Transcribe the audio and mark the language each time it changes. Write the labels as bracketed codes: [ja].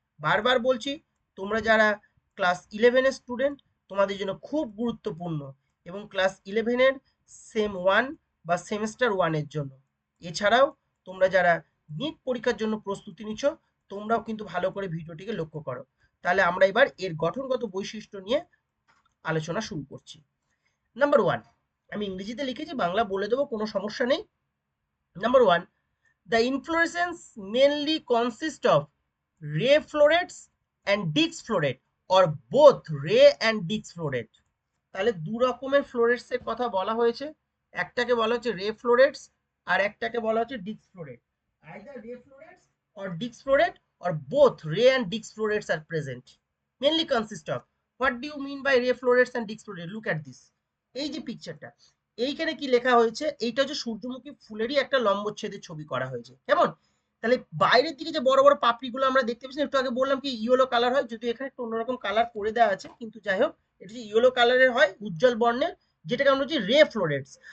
[bn] বারবার বলছি, তোমরা যারা ক্লাস 11-এর স্টুডেন্ট, তোমাদের জন্য খুব গুরুত্বপূর্ণ, এবং ক্লাস 11-এর সেম 1 বা সেমেস্টার 1-এর জন্য। এছাড়াও তোমরা যারা নিট পরীক্ষার জন্য প্রস্তুতি নিচ্ছ, তোমরাও কিন্তু ভালো করে ভিডিওটিকে লক্ষ্য করো। তাহলে আমরা এবার এর গঠনগত বৈশিষ্ট্য নিয়ে আলোচনা শুরু করছি। নাম্বার 1, আমি ইংরেজিতে লিখেছি, বাংলা বলে দেবো, কোনো সমস্যা নেই। [en] Number 1, the inflorescence mainly consists of ray florets and disc floret or both ray and disc floret. [bn] তাহলে দু রকমের ফ্লোরেটস এর কথা বলা হয়েছে, একটাকে বলা হচ্ছে রে ফ্লোরেটস, আর একটাকে বলা হচ্ছে ডিস্ক ফ্লোরেট। [en] Either ray florets or disc floret or both ray and disc florets are present. Mainly consist of, what do you mean by ray florets and disc floret? Look at this, [bn] এই যে পিকচারটা, এইখানে কি লেখা হয়েছে, এইটা হচ্ছে সূর্যমুখী ফুলেরই একটা লম্বচ্ছেদের ছবি করা হয়েছে, কেমন। তাহলে বাইরের দিকে যে বড় বড় পাপড়িগুলো আমরা দেখতে পাচ্ছি, একটু আগে বললাম কি ইয়েলো কালার হয়, যদি এখানে একটু অন্যরকম কালার করে দেওয়া আছে, কিন্তু যাই হোক, এটা যে ইয়েলো কালারের হয়, উজ্জ্বল বর্ণের, যেটাকে আমরা বলছি রে ফ্লোরেটস।